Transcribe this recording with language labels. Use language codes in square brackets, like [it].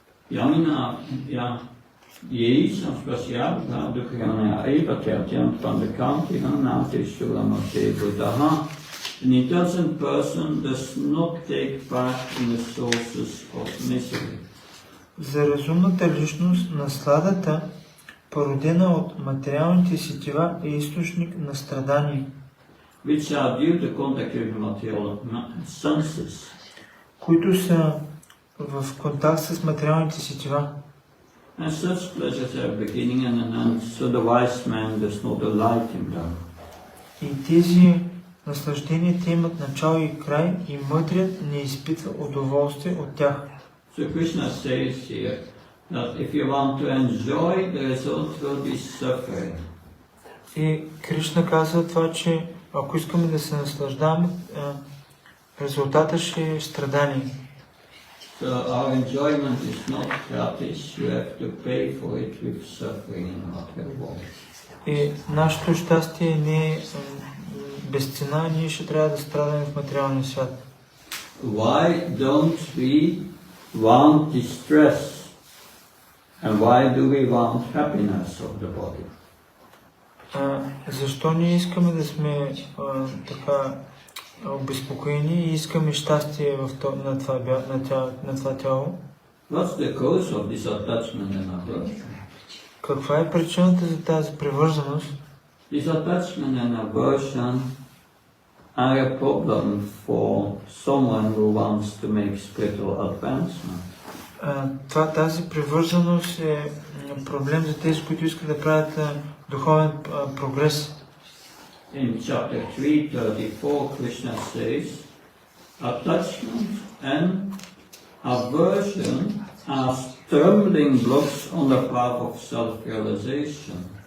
[en] Yamina ye samspasya dukhyana aipatyam pandakantina natishulamote buddhaha. An intelligent person does not take part in the sources of misery. [bg] За разумната личност насладата, породена от материалните сетива, е източник на страдание, [en] Which are due to contact with material senses. [bg] които са в контакт с материалните сетива. [en] And such pleasures have beginning and an end, so the wise man does not delight in them. [bg] И тези наслаждения те имат начало и край, и мъдрият не изпитва удоволствие от тях. [en] So Krishna says here that if you want to enjoy, the result will be suffering. [bg] И Кришна казва това, че ако искаме да се наслаждаваме, резултата ще е страдание. [en] So our enjoyment is not gratis, you have to pay for it with suffering in material world. [bg] И нашето щастие не е без цена, ние ще трябва да страдаме в материалния свят. [en] Why don't we want distress? And why do we want happiness of the body? [bg] Защо ние искаме да сме така обезпокоени и искаме щастие на това тяло? [en] What's the cause of this attachment and aversion? [bg] Каква е причината за тази привързаност? [en] This attachment and aversion are a problem for someone who wants to make spiritual advancement. [bg] Тази привързаност е проблем за тези, които искат да правят духовен прогрес. [en] In chapter 3:34, Krishna says, attachment and aversion are stumbling blocks on the path of self-realization.